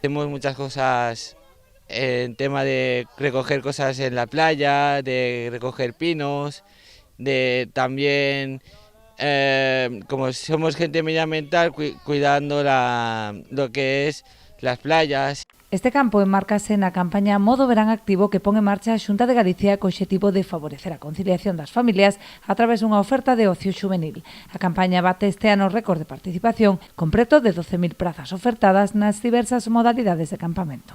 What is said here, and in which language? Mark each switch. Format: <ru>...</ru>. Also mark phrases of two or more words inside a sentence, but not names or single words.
<es>Tenemos muchas cosas en tema de recoger cosas en la playa, de recoger pinos, de también, como somos gente medioambiental, cuidando lo que es las playas.</es> <gl>Este campo enmárcase na campaña Modo Verán Activo que pon en marcha a Xunta de Galicia co obxectivo de favorecer a conciliación das familias a través dunha oferta de ocio xuvenil. A campaña bate este ano récord de participación con preto de 12.000 prazas ofertadas nas diversas modalidades de campamento.</gl>